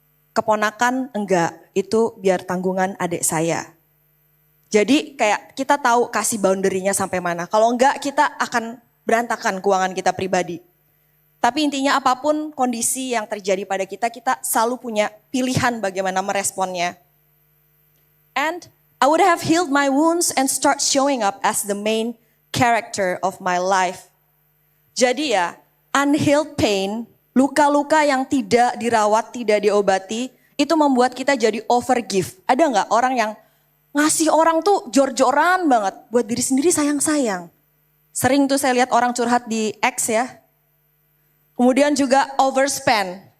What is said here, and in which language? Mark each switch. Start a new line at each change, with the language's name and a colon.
Indonesian: Keponakan enggak, itu biar tanggungan adik saya. Jadi kayak kita tahu kasih boundary-nya sampai mana. Kalau enggak kita akan berantakan keuangan kita pribadi. Tapi intinya apapun kondisi yang terjadi pada kita, kita selalu punya pilihan bagaimana meresponnya.
English: And I would have healed my wounds and start showing up as the main character of my life.
Indonesian: Jadi ya, unhealed pain, luka-luka yang tidak dirawat, tidak diobati, itu membuat kita jadi overgive. Ada nggak orang yang ngasih orang tuh jor-joran banget, buat diri sendiri sayang-sayang. Sering tuh saya lihat orang curhat di X ya. Kemudian juga overspend.